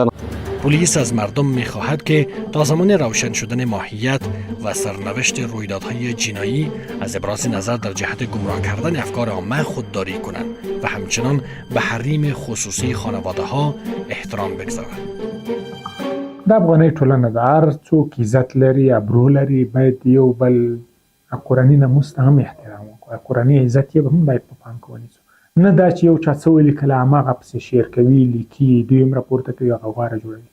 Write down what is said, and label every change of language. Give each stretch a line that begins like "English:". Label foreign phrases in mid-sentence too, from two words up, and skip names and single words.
Persian: پلیس از مردم می‌خواهد که تا زمان روشن شدن ماهیت و سرنوشت رویدادهای جنایی از ابراز نظر در جهت گمراه کردن افکار عامه خودداری کنند و همچنان به حریم خصوصی خانواده‌ها احترام بگذارند.
Pashto: د افغاني ټولنه د هر څوک عزت لري، ابرو لري، باید یو بل کورني ناموس ته هم احترام وکړو. کورني عزت یې هم باید په پام کې ونیسو. نه دا چې یو چا څه ولیکله هماغه پسې شیر کوي، لیکي، دوی هم راپورته کوي، هغه غواره جوړوي.